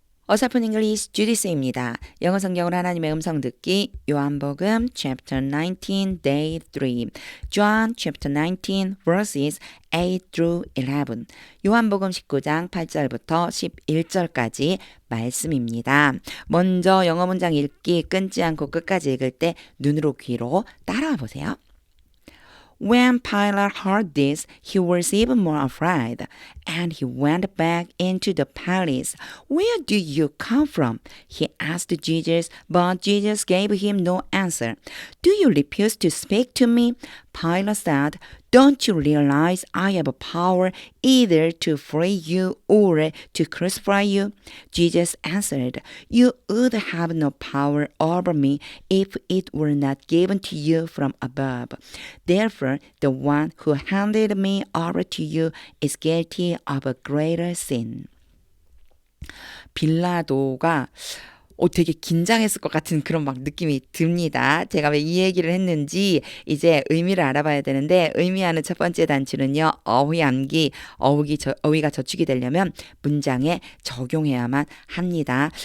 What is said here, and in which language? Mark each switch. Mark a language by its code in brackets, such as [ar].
[ko] 어설픈 잉글리시 주디스입니다. 영어 성경으로 하나님의 음성 듣기 요한복음 [en] chapter 19 day 3 John chapter 19 verses 8 through 11 [ko] 요한복음 19장 8절부터 11절까지 말씀입니다. 먼저 영어 문장 읽기 끊지 않고 끝까지 읽을 때 눈으로 귀로 따라와 보세요. [en] When Pilate heard this, he was even more afraid, and he went back into the palace. Where do you come from? He asked Jesus, but Jesus gave him no answer. Do you refuse to speak to me? Pilate said, Don't you realize I have power either to free you or to crucify you? Jesus answered, You would have no power over me if it were not given to you from above. Therefore, the one who handed me over to you is guilty of a greater sin. [ko] 빌라도가 되게 긴장했을 것 같은 그런 막 느낌이 듭니다. 제가 왜 이 얘기를 했는지 이제 의미를 알아봐야 되는데 의미하는 첫 번째 단추는요. 어휘암기, 어휘가 저축이 되려면 문장에 적용해야만 합니다.